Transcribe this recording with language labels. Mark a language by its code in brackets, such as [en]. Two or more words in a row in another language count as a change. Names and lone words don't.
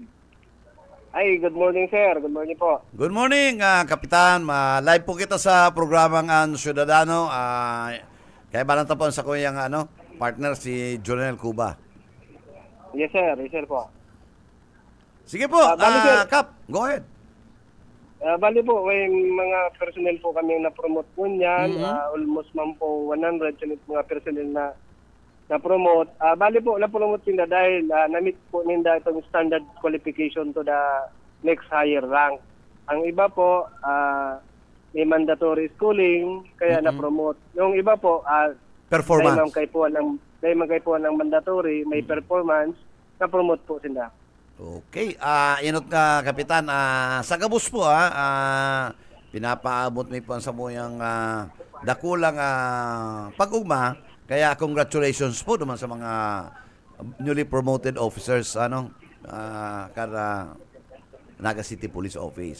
[en] Ay, good morning sir. Good morning po. Good morning, Kapitan. [bik] Live po kita sa programang Ciudadano. Kaya balanta po sa kuyang partner si Jonel Cuba. [en] Yes sir po. [tl] Sige po, Kap, [en] go ahead. [tl] Bali po, may mga personnel po kami na-promote po niyan. Almost man po 100 mga personnel na-promote. Bali po, na-promote nila dahil na-meet po nila itong [en] standard qualification to the next higher rank. [tl] Ang iba po, may mandatory schooling, kaya na-promote. Yung iba po, performance. Dahil magkaipuan ng mandatory, may performance, na-promote po sila. Okay, [bik] inot ka Kapitan, sa gabos po pinapaabot may po sa muyang dakulang pag-ugma, kaya congratulations po naman sa mga [en] newly promoted officers [bik] kada Naga City Police Office.